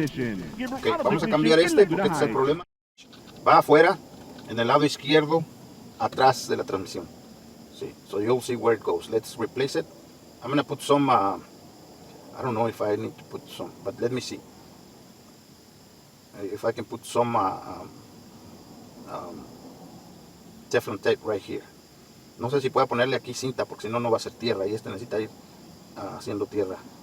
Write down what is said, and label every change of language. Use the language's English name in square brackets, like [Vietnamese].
[Spanish] Okay, vamos a cambiar porque este es el problema. Va afuera, en el lado izquierdo, atrás de la transmisión. [English] See, so you'll see where it goes. Let's replace it. I'm gonna put some I don't know if I need to put some, but let me see if I can put some Teflon tape right here. [Spanish] No sé si puedo ponerle aquí cinta, porque si no, no va a ser tierra, y este necesita ir haciendo tierra.